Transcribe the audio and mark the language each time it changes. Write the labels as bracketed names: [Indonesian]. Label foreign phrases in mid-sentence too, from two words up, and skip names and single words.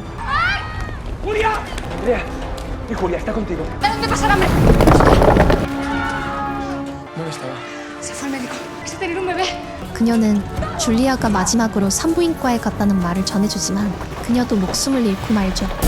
[Spanish] ¡Julia! Andrea. Y Julia, está contigo. ¿Dónde pasa el hambre? ¿Dónde estaba? Se fue al médico. Quise tener un bebé. [Korean] 그녀는 줄리아가 마지막으로 산부인과에 갔다는 말을 전해주지만 그녀도 목숨을 잃고 말죠.